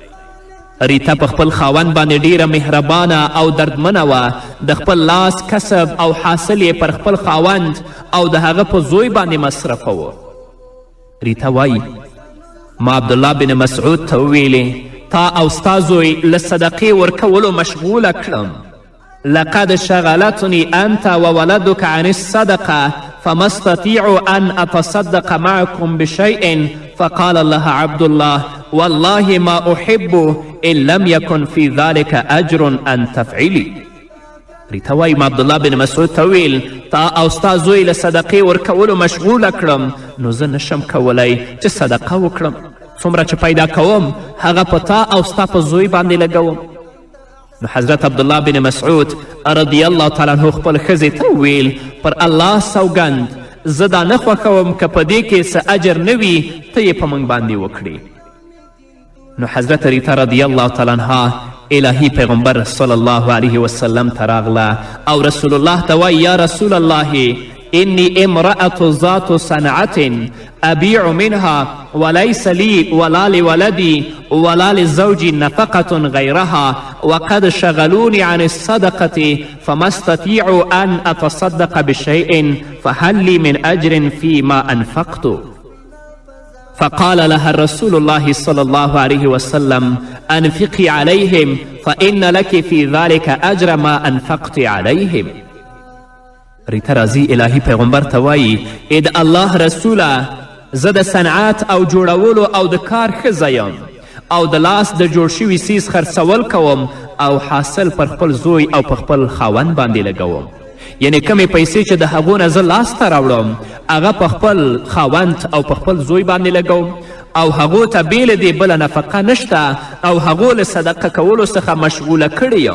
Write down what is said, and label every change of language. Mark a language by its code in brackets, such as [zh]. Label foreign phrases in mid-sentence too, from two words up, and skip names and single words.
[ps] ریتا په خپل خاوند باندې ډیره مهربانه او دردمنه وه. د خپل لاس کسب او حاصل یې پر خپل خاوند او د هغه په زوی باندې مصرفوه. ریتا وایي ما عبدالله بن مسعود ته وویلې تا او ستا زوی له صدقې ورکولو مشغوله کړم. [ar] لقد شغلتني أنت وولدك عن الصدقة فما استطيع أن أتصدق معكم بشيء. فقال لها عبد الله والله ما أحب إن لم يكن في ذلك أجر أن تفعلي. [ps] ریتا وایي ما عبدالله بن مسعود ته ویل تا او ستا زوی له صدقې ورکولو مشغوله کړم نو زه نشم کولی چې صدقه وکړم. څومره چې پیدا کوم هغه په تا او ستا په زوی باندې لګوم. نو حضرت عبدالله بن مسعود [ar] رضی الله تعالی عنه [ps] خپل ښځې ته وویل پر الله سوګند زه دا نه خوښوم که په دې کې څه اجر نه وي ته یې په موږ باندې وکړي. نو حضرت ریتا [ar] رضی الله تعالی عنها [ps] الهی پیغمبر [ar] صلی الله علیه وسلم [ps] ته راغله او رسول الله ته وایي [ar] یا رسول الله إني امرأة ذات صنعة أبيع منها وليس لي ولا لولدي ولا لزوجي نفقة غيرها وقد شغلوني عن الصدقة فما استطيع أن أتصدق بشيء فهل لي من أجر فيما أنفقت. فقال لها رسول الله صلى الله عليه وسلم أنفقي عليهم فإن لك في ذلك أجر ما أنفقت عليهم. [ps] ریتا راځي الهي پیغمبر ته وایي ای د الله رسوله زه د صنعت او جوړولو او د کار ښځه یم او د لاس د جوړ شوي څیز خرڅول کوم او حاصل پر خپل زوی او په خپل خاوند باندې لګوم. یعنې کمې پیسې چې د هغو نه زه لاسته راوړم هغه په خپل خاوند او په خپل زوی باندې لګوم او هغو ته بې له دې بله نفقه نشته او هغو له صدقه کولو څخه مشغوله کړې یم.